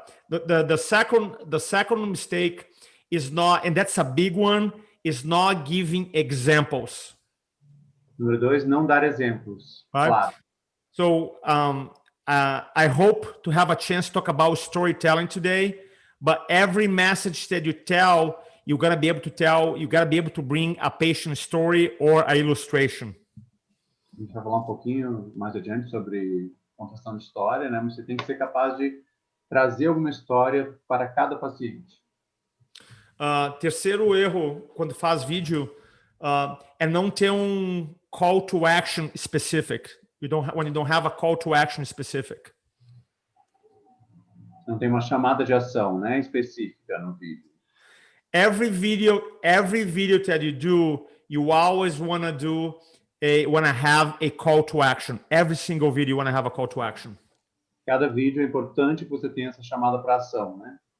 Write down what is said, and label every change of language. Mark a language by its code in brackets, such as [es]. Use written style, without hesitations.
[en] The second mistake is not, and that's a big one, is not giving examples. [pt] Número dois, não dar exemplos. [en] Right? [pt] Claro. [en] So I hope to have a chance to talk about storytelling today, but every message that you tell, you got to be able to bring a patient story or an illustration. [pt] A gente vai falar um pouquinho mais adiante sobre contação de história, né? Mas você tem que ser capaz de trazer alguma história para cada paciente. Terceiro erro quando faz vídeo é não ter um [en] call to action specific. When you don't have a call to action specific. [pt] Não tem uma chamada de ação, né, específica no vídeo. [en] Every video that you do, you always want to have a call to action. Every single video you want to have a call to action. [pt] Cada vídeo é importante que você tenha essa chamada para ação, né?